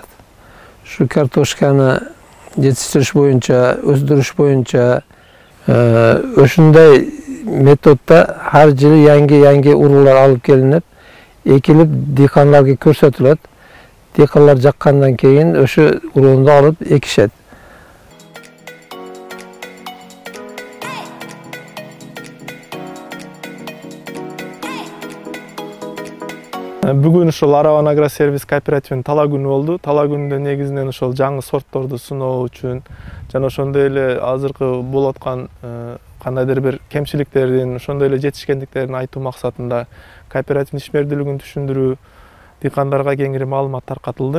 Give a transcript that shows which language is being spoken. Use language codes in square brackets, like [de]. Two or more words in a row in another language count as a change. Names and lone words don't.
[uz] Shu kartoshkani yetishtirish bo'yicha, o'stirish bo'yicha o'shunday metodda har yili yangi urug'lar olib kelinib, ekilib dehqonlarga ko'rsatiladi. Dehqonlar jaqqandan keyin o'sha urug'ni olib ekishadi. [ky] Бүгүн ошол Араван Агроservis кооперативинин тала күнү болду. Тала күнүндө негизинен ошол жаңы сортторду сыноо үчүн жана ошондой эле азыркы болуп аткан кандайдыр бир кемчиликтердин, ошондой эле жетишкендиктерин айтуу максатында кооперативдин ишмердүүлүгүн түшүндүрүү, дыйкандарга кеңири маалымат таркатылды.